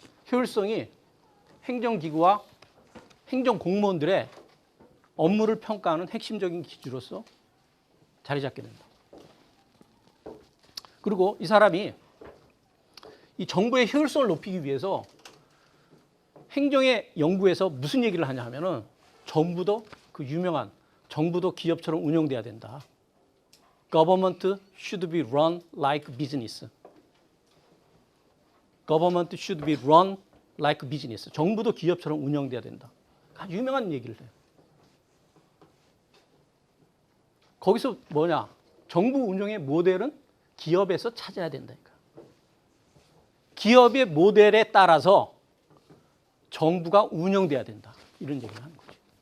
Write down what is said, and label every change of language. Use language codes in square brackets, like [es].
[ko] 효율성이 행정기구와 행정공무원들의 업무를 평가하는 핵심적인 기준으로서 자리 잡게 된다. 그리고 이 사람이 이 정부의 효율성을 높이기 위해서 행정의 연구에서 무슨 얘기를 하냐 하면은 정부도 그 유명한 정부도 기업처럼 운영돼야 된다. [en] Government should be run like business. Government should be run like business. [ko] 정부도 기업처럼 운영돼야 된다. 아주 유명한 얘기를 해요. 거기서 뭐냐? 정부 운영의 모델은 기업에서 찾아야 된다니까. 기업의 모델에 따라서 정부가 운영돼야 된다. 이런 얘기를 하는 거지.